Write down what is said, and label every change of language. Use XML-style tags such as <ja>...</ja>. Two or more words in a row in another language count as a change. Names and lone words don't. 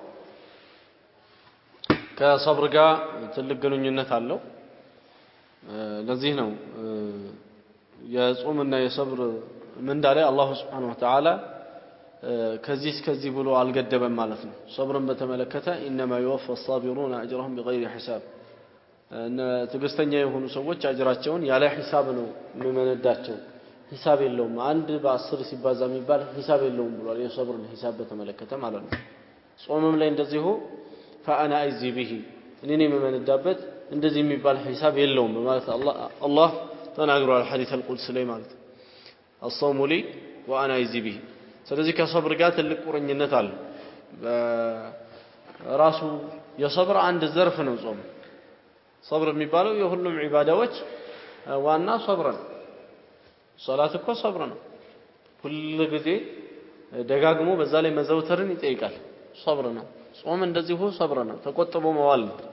<am>ከሰብር ጋር ትልቅ ግንኙነት አለው ለዚህ ነው የጾምና የሰብር ምንዳ ላይ አላህ</am> <ar>سبحانه وتعالى</ar> <am>ከዚህ ብሎ አልገደበም ማለት ነው ሰብርን በተመለከተ</am> <ar>انما يوفى الصابرون اجرهم بغير حساب</ar> <am>ትግስተኛ የሆኑ ሰዎች አጅራቸውን ያለ ሂሳብ ነው የሚመነዳቸው ሂሳብ የለውም አንድ በ10 ሲባዛ የሚባል ሂሳብ የለውም ብሏል የሰብርን ሂሳብ በተመለከተ ማለት ነው ጾምም ላይ እንደዚሁ</am> <ar>فأنا أجزي به إنني من الدابت</ar> <am>እንደዚህ የሚባል ሒሳብ የለውም ማለት አላህ ተናግሯል</am> <ar>حديث القدسي</ar> <am>ላይ ማለት</am> <ar>الصوم لي وانا اجزي به</ar> <am>ስለዚህ ከሰብር ጋር ትልቅ ቁርኝነት አለ ራሱ የሰብር አንድ ዘርፍ ነው ጾም ሰብር የሚባለው የሁሉም ዒባዳዎች ዋና ሰብር ነው ሶላት እኮ ሰብር ነው ሁሉ ጊዜ ደጋግሞ በዛ ላይ መዘውተርን ይጠይቃል ሰብር ነው ጾም እንደዚሁ ሰብር ነው ተቆጥቦ መዋል</am>